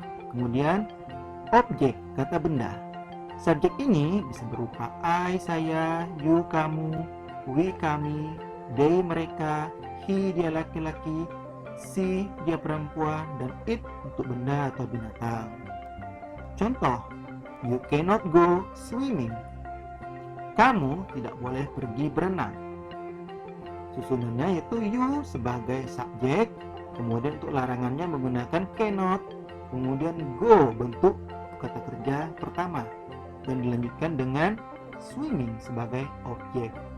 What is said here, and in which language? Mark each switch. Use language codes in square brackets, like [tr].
[id] Kemudian objek, kata benda. Subjek ini bisa berupa I, saya, you, kamu, we, kami, they, mereka, he, dia laki-laki, she, dia perempuan, dan it untuk benda atau binatang. [en] Contoh, you cannot go swimming. [id] Kamu tidak boleh pergi berenang. Susunannya yaitu you sebagai subjek, kemudian untuk larangannya menggunakan cannot, kemudian go bentuk kata kerja pertama, dan dilanjutkan dengan swimming sebagai objek.